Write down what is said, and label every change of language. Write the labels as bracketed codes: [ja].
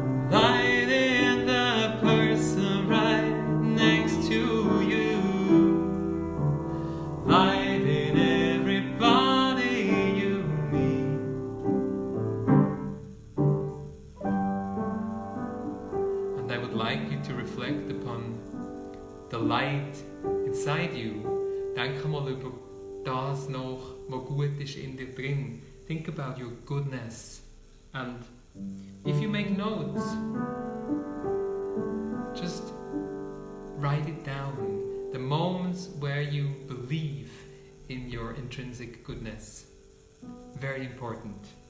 [en] lighting the person right next to you, lighting everybody you meet. And I would like you to reflect upon the light inside you. [de] Denk mal über das noch, was gut ist in dir drin. [en] Think about your goodness. And if you make notes, just write it down. The moments where you believe in your intrinsic goodness. Very important.